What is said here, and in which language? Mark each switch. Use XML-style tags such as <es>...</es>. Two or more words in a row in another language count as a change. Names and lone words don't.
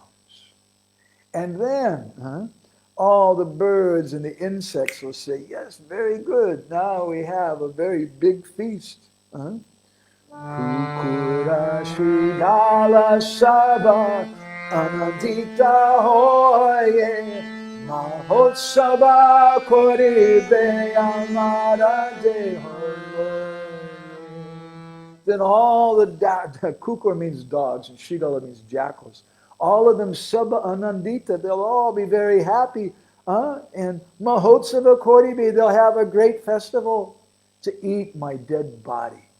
<en>And then all the birds and the insects will say, yes, very good. Now we have a very big feast.</en> <bn>কুকুর শৃগাল সব আনন্দিত হয়ে মহোৎসব করিবে আমার দেহে.</bn> <en>Then all the Kukur means dogs and Shridala means jackals. All of them</en> <bn>সব আনন্দিত,</bn> <en>they'll all be very happy. And</en> <bn>মহোৎসব করিবে,</bn> <en>they'll have a great festival to eat my dead body.</en>